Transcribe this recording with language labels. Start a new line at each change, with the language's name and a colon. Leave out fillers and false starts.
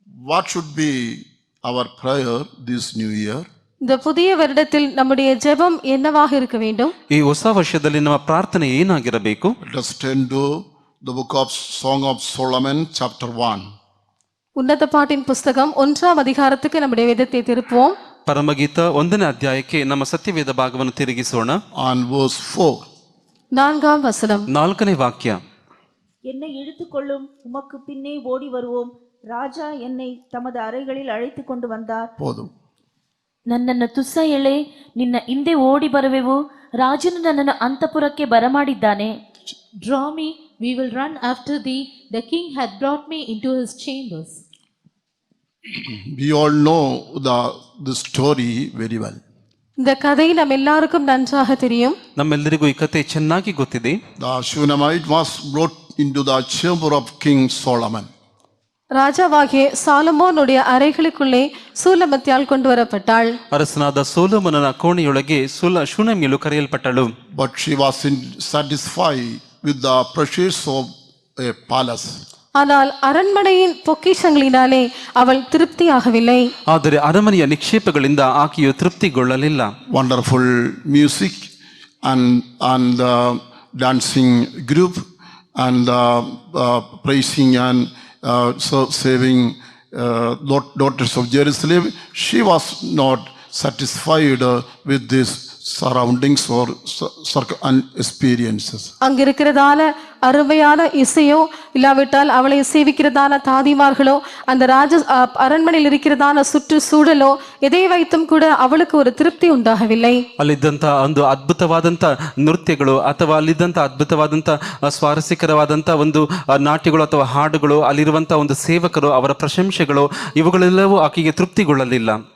English: what should be our prayer this new year?
Tamil: இந்த புதிய வருடத்தில் நம்முடைய ஜெபம் என்னவாக இருக்க வேண்டும்?
Kannada: ಈ ಹೊಸ ವರ್ಷದಲ್ಲಿ ನಮ್ಮ ಪ್ರಾರ್ಥನೆ ಏನಾಗಿರಬೇಕು?
English: Let us turn to the book of Song of Solomon chapter 1.
Tamil: ಉನ್ನತ ಪಾಠಿನ ಪುಸ್ತಕಂ 1ಾம் அதிகாரத்துக்கு நம்முடைய வேதத்தை திருப்புவோம்.
Kannada: ಪರಮಗೀತ 1ನೇ ಅಧ್ಯಾಯಕ್ಕೆ ನಮ್ಮ ಸತ್ಯವೇದ ಭಾಗವನ್ನು ತಿರುಗಿಸೋಣ.
English: On verse 4.
Tamil: 4ாம் வசனம்.
Kannada: 4ನೇ ವಾಕ್ಯ.
Tamil: என்னை இழுத்துக்கொள்ளும், உமக்கு பின்னே ஓடி வருவோம். ராஜா என்னை தமது அறைகளில் அழைத்து கொண்டு வந்தார். போதும்.
Kannada: ನನ್ನನ್ನು ತುಸ್ಸ ಎಳೆ, ನಿನ್ನ ಹಿಂದೆ ಓಡಿ ಬರುವೆವು. ರಾಜನು ನನ್ನನ್ನು ಅಂತಃಪುರಕ್ಕೆ ಬರಮಾಡಿದ್ದಾನೆ.
English: Draw me, we will run after thee. The king hath brought me into his chambers. We all know the story very well.
Tamil: இந்த கதை நம்ம எல்லாருக்கும் நன்றாக தெரியும்.
Kannada: ನಮ್ಮೆಲ್ಲರಿಗೂ ಈ ಕಥೆ ಚೆನ್ನಾಗಿ ಗೊತ್ತಿದೆ.
English: The Shunammite was brought into the chamber of King Solomon.
Tamil: ராஜாவாகிய சாலமோனுடைய அறைகளுக்குள்ளே சூலமத்தியால் கொண்டு வரப்பட்டாள்.
Kannada: ಅರಸನಾದ ಸೊಲೊಮೋನನ ಕೋಣೆಯೊಳಗೆ ಶೂನೇಮ್ಯಳು ಕರೆಯಲ್ಪಟ್ಟಳು.
English: But she wasn't satisfied with the pleasures of a palace.
Tamil: ஆனால் அரண்மனையின் பொக்கிஷங்களினாலே அவள் திருப்தியாகவில்லை.
Kannada: ಆದರೆ ಅರಮನೆಯ ನಿಕ್ಷೇಪಗಳಿಂದ ಆಕೆಯು ತೃಪ್ತಿಗೊಳ್ಳಲಿಲ್ಲ.
English: Wonderful music and dancing group and praising and saving daughters of Jerusalem. She was not satisfied with these surroundings or experiences.
Tamil: அங்கிருக்கிறதான அருமையான இசையோ இல்லாவிட்டால் அவளை சேவிக்கிறதான தாதிமார்களோ அந்த அரண்மனையில் இருக்கிறதான சுற்றுச்சூழலோ எதை வைத்தும் கூட அவளுக்கு ஒரு திருப்தி உண்டாகவில்லை.
Kannada: ಅಲ್ಲಿದ್ದಂಥ ಒಂದು ಅದ್ಭುತವಾದಂಥ ನೃತ್ಯಗಳು ಅಥವಾ ಅಲ್ಲಿದ್ದಂಥ ಅದ್ಭುತವಾದಂಥ ಸ್ವಾರಸ್ಯಕರವಾದಂಥ ಒಂದು ನಾಟ್ಯಗಳು ಅಥವಾ ಹಾಡುಗಳು, ಅಲ್ಲಿರುವಂಥ ಒಂದು ಸೇವಕರು, ಅವರ ಪ್ರಶಂಸೆಗಳು, ಇವುಗಳೆಲ್ಲವೂ ಆಕೆಗೆ ತೃಪ್ತಿಗೊಳ್ಳಲಿಲ್ಲ.